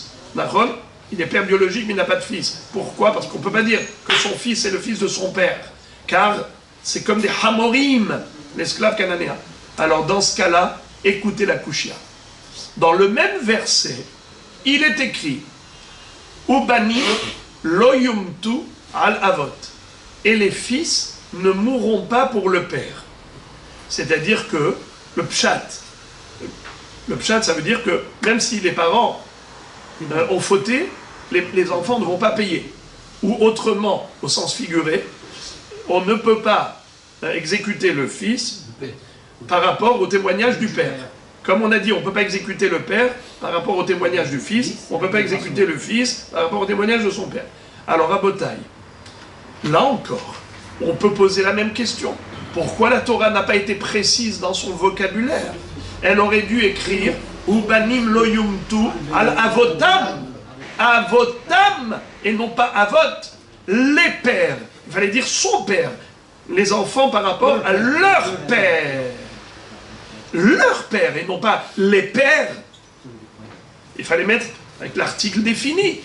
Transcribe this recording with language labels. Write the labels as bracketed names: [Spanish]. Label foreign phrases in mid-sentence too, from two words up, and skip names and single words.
[French] D'accord? Il est père biologique mais il n'a pas de fils. Pourquoi? Parce qu'on ne peut pas dire que son fils est le fils de son père. Car c'est comme des hamorim, l'esclave cananéen. Alors dans ce cas-là, écoutez la Kushia. Dans le même verset, il est écrit [Hebrew] ובנים לא יומתו על אבות. [French] Et les fils ne mourront pas pour le père. C'est-à-dire que le pshat, ça veut dire que même si les parents ont fauté, les enfants ne vont pas payer. Ou autrement, au sens figuré, on ne peut pas exécuter le fils par rapport au témoignage du père. Comme on a dit, on ne peut pas exécuter le père par rapport au témoignage du fils, on ne peut pas exécuter le fils par rapport au témoignage de son père. Alors, à Botaï, là encore, on peut poser la même question. Pourquoi la Torah n'a pas été précise dans son vocabulaire? Elle aurait dû écrire [Hebrew] ובנים לא יומתו על אבותם. [French] Avotam, et non pas avot. Les pères. Il fallait dire son père. Les enfants par rapport à leur père. Leur père, et non pas les pères. Il fallait mettre avec l'article défini.